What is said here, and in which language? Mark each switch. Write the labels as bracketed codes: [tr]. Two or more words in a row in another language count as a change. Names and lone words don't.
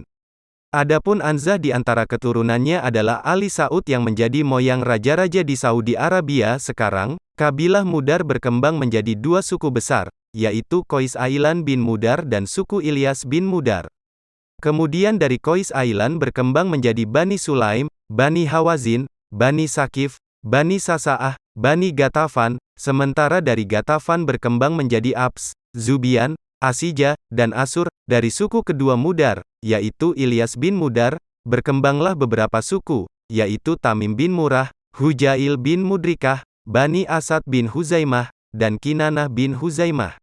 [id] Adapun Anzah di antara keturunannya adalah Ali Saud yang menjadi moyang raja-raja di Saudi Arabia sekarang. Kabilah Mudar berkembang menjadi 2 suku besar, yaitu Qais Ailan bin Mudar dan suku Ilyas bin Mudar. Kemudian dari Qais Ailan berkembang menjadi Bani Sulaim, Bani Hawazin, Bani Sakif, Bani Sasa'ah, Bani Gatafan, sementara dari Gatafan berkembang menjadi Abs, Zubian, Asija, dan Asur. Dari suku kedua Mudar, yaitu Ilyas bin Mudar, berkembanglah beberapa suku, yaitu Tamim bin Murrah, Hujail bin Mudrikah, Bani Asad bin Huzaimah, dan Kinanah bin Huzaimah.